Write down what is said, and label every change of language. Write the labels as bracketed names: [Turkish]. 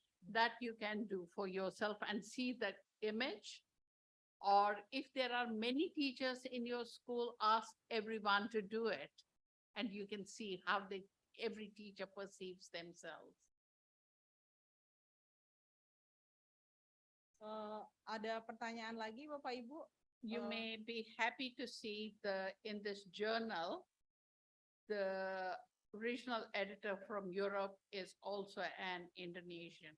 [English] That you can do for yourself and see the image. Or if there are many teachers in your school, ask everyone to do it. And you can see how every teacher perceives themselves. [Indonesian] Ada pertanyaan lagi Bapak Ibu? [English] You may be happy to see in this journal, the regional editor from Europe is also an Indonesian.